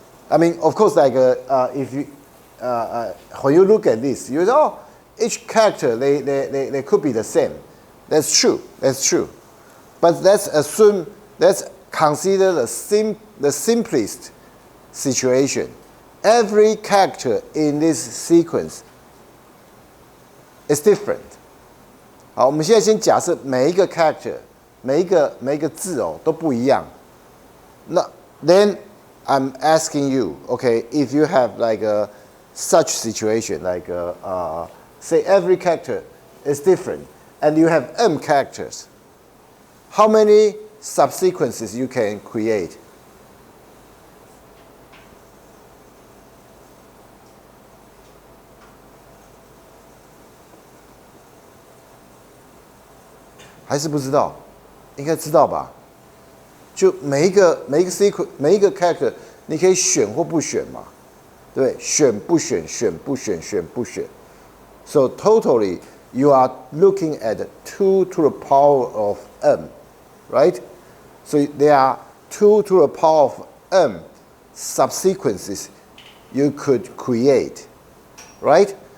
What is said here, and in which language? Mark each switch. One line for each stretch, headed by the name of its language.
English: I mean, of course, like if you when you look at this, you know, each character they could be the same. That's true. That's true. But let's consider the simplest situation. Every character in this sequence is different.
Chinese: 好，我们现在先假设每一个 character， 每一个字哦都不一样。
English: 那 then I'm asking you, okay, if you have like a such situation, like say every character is different, and you have m characters, how many subsequences you can create?
Chinese: 还是不知道？应该知道吧？就每一个 sequence 每一个 character， 你可以选或不选嘛，对不对？选不选，选不选，选不选。
English: So totally, you are looking at 2 to the power of m, right? So there are 2 to the power of m subsequences you could create, right?